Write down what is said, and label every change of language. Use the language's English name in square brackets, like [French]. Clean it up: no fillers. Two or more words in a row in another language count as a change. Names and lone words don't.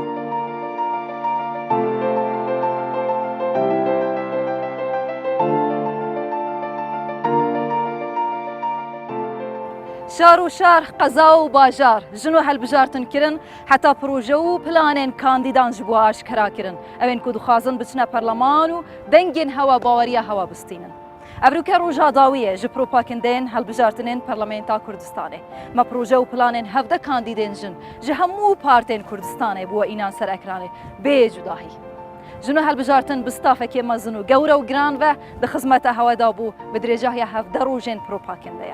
[Kurdish] شار و شار قەزا و باژار ژن و هەلبژارتنکردن حتا پرۆژە و پلانێن کاندیدان ji بۆ ئاشکراکردن ئەوێن ku dixwazin biçine perleman û dengên hewa baweriya hewa bistînin. Evrûke rojadawiyê ji propakindeyên helbijartinên Parlamenta Kurdistanê. Me proje û planên hevde kandîdên jin ji hemû partên Kurdistanê bûye înan ser ekranê bê cudahî. Jin û helbijartin bi stafekê mezin û gewre û giran ve di xizmeta heweda bû bi dirêjehiya hevde rojên propakindeya.